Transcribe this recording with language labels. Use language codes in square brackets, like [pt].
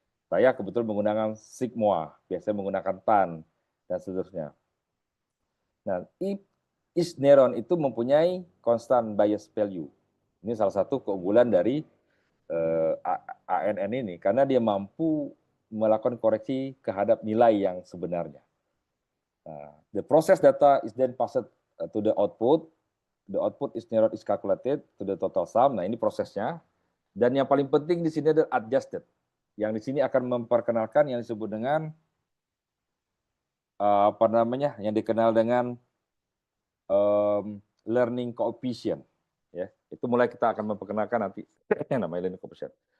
[id] Saya kebetulan menggunakan sigmoid, biasanya menggunakan tan, dan seterusnya. [en] Nah, each neuron [id] itu mempunyai [en] constant bias value. [id] Ini salah satu keunggulan dari ANN ini, karena dia mampu melakukan koreksi terhadap nilai yang sebenarnya. [en] Nah, the process data is then passed to the output. The output is neuron is calculated to the total sum. [id] Nah, ini prosesnya. Dan yang paling penting di sini adalah adjusted. Yang di sini akan memperkenalkan yang disebut dengan yang dikenal dengan learning coefficient. Ya, itu mulai kita akan memperkenalkan nanti yang namanya learning coefficient.